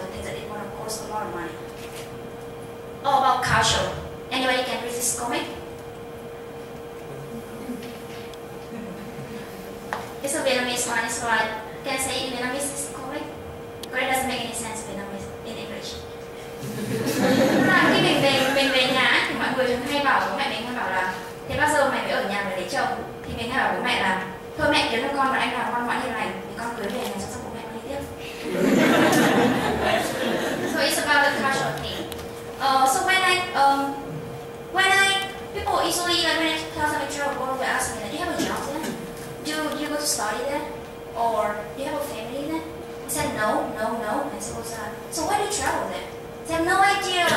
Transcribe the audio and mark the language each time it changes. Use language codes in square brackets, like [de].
[en] They think that it will cost a lot of money. All about culture. Anybody can read this comic? It's a Vietnamese one. It's like, can I say in Vietnamese this comic? But it doesn't make any sense Vietnamese in English. [vi] Khi mình về nhà thì mọi người thường hay bảo bố mẹ mình hay bảo là thế bao giờ mày mới ở nhà để lấy chồng, thì mình hay bảo bố mẹ là thôi mẹ kiếm cho con và anh nào ngoan ngoãn như này thì con cưới về nhà cho bố mẹ đi tiếp. [en] So it's about the cultural thing. So when I people usually like when I tell them I travel abroad, they ask me, do you have a job there? Do you go to study there? Or do you have a family there? I said no. I said, so why do you travel there? They have no idea.